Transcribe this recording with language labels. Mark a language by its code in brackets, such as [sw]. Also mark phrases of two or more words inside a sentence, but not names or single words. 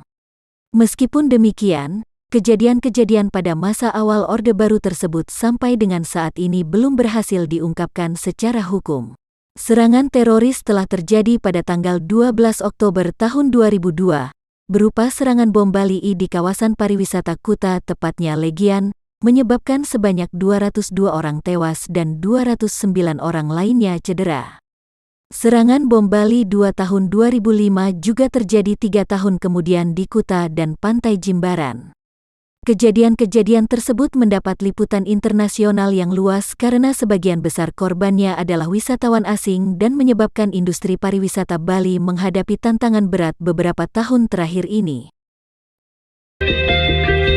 [id] Meskipun demikian, kejadian-kejadian pada masa awal Orde Baru tersebut sampai dengan saat ini belum berhasil diungkapkan secara hukum. Serangan teroris telah terjadi pada tanggal 12 Oktober tahun 2002, berupa serangan bom Bali di kawasan pariwisata Kuta, tepatnya Legian, menyebabkan sebanyak 202 orang tewas dan 209 orang lainnya cedera. Serangan bom Bali 2 tahun 2005 juga terjadi 3 tahun kemudian di Kuta dan Pantai Jimbaran. Kejadian-kejadian tersebut mendapat liputan internasional yang luas karena sebagian besar korbannya adalah wisatawan asing dan menyebabkan industri pariwisata Bali menghadapi tantangan berat beberapa tahun terakhir ini.